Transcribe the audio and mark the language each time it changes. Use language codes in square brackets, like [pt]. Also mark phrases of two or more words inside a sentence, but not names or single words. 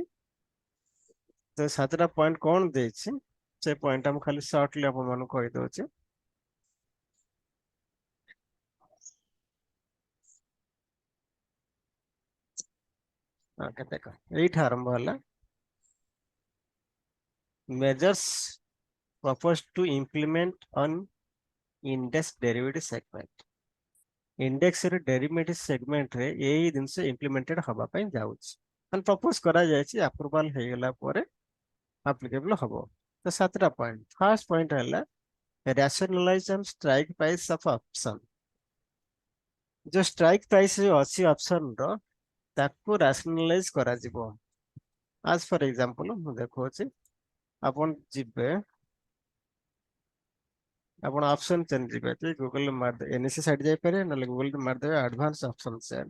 [or] ତ 7ଟା ପଏଣ୍ଟ କଣ ଦେଇଛି, ସେ ପଏଣ୍ଟ ମୁଁ ଖାଲି ସର୍ଟଲି ଆପଣ ମାନଙ୍କୁ କହିଦଉଛି। ଦେଖ, ଏଇଠି ଆରମ୍ଭ ହେଲା। [en] measures proposed to implement on index derivative segment। [or] ଇଣ୍ଡେକ୍ସ ରେ [en] derivative segment [or] ରେ ଏଇ ଜିନିଷ ଇମ୍ପ୍ଲିମେଣ୍ଟେଡ ହବା ପାଇଁ ଯାଉଛି, ମାନେ ପ୍ରପୋଜ କରାଯାଇଛି। ଆପ୍ରୁଭାଲ ହେଇଗଲା ପରେ ଆପ୍ଲିକେବଲ ହବ। ତ 7ଟା ପଏଣ୍ଟ। [en] first point ହେଲା rationalize and strike price of option। [or] ଯୋଉ [en] strike price [or] ଯୋଉ ଅଛି ଅପସନ ର, ତାକୁ ରାସନାଲାଇଜ କରାଯିବ। [en] as for example [or] ମୁଁ ଦେଖୁଅଛି, ଆପଣ ଯିବେ, ଆପଣ [en] option chain [or] ଯିବେ, ଗୁଗଲ ମାରିଦେବେ, ଏନଏସି ସାଇଟ୍ ଯାଇପାରିବେ, ନହେଲେ ଗୁଗଲ ମାରିଦେବେ [en] advance option chain.